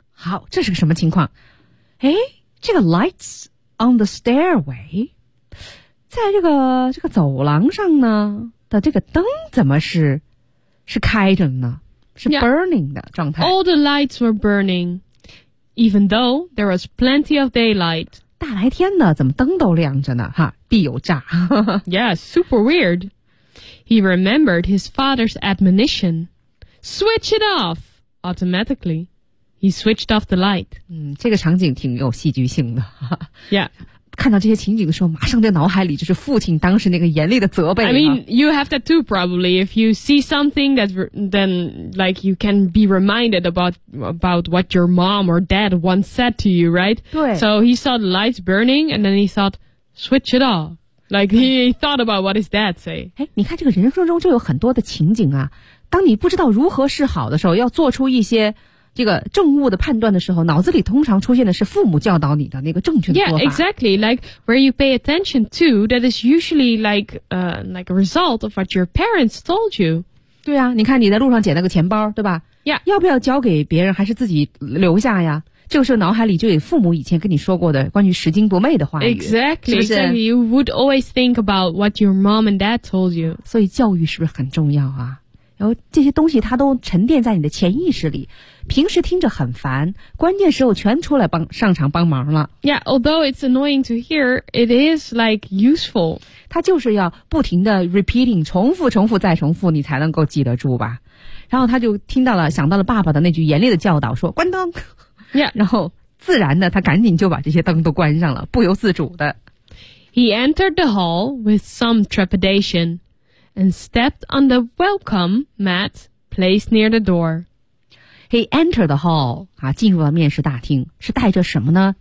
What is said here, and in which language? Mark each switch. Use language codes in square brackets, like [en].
[zh] 好，这是个什么情况？哎，这个 [en] lights on the stairway, [zh] 在这个走廊上呢的这个灯怎么是？是开着呢，是 burning 的状态。 [en] Yeah. All the lights were burning, even though there was plenty of daylight. [zh] 大白天的，怎么灯都亮着呢？哈，必有诈。 [en] Yeah, super weird. He remembered his father's admonition. Switch it off automatically. He switched off the light. [zh] 这个场景挺有戏剧性的。 [en] Yeah. [zh] 看到这些情景的时候，马上在脑海里就是父亲当时那个严厉的责备。 [en] I mean, you have that too, probably. If you see something that, then like you can be reminded about what your mom or dad once said to you, right? [zh] 对。 [en] So he saw the lights burning, and then he thought, switch it off. Like he thought about what his dad say. [zh] 哎，你看这个人生中就有很多的情景啊。当你不知道如何是好的时候，要做出一些。这个正误的判断的时候，脑子里通常出现的是父母教导你的那个正确的做法。 [en] Yeah, exactly. Like where you pay attention to, that is usually like a result of what your parents told you. [zh] 对啊，你看你在路上捡了个钱包，对吧 [en] ？Yeah. [zh] 要不要交给别人，还是自己留下呀？这个时候脑海里就有父母以前跟你说过的关于拾金不昧的话语。 [en] Exactly. [zh] 是不是 [en] exactly. You would always think about what your mom and dad told you. [zh] 所以教育是不是很重要啊？然后这些东西它都沉淀在你的潜意识里，平时听着很烦，关键时候全出来上场帮忙了。 [en] Yeah, although it's annoying to hear, it is like useful. [zh] 它就是要不停的 repeating, 重复重复再重复，你才能够记得住吧。然后他就听到了，想到了爸爸的那句严厉的教导，说关灯。 [en] Yeah. [zh] 然后自然的他赶紧就把这些灯都关上了，不由自主的。 [en] He entered the hall with some trepidation. And stepped on the welcome mat placed near the door. He entered the hall. [zh] 啊，进入了面试大厅，是带着什么呢？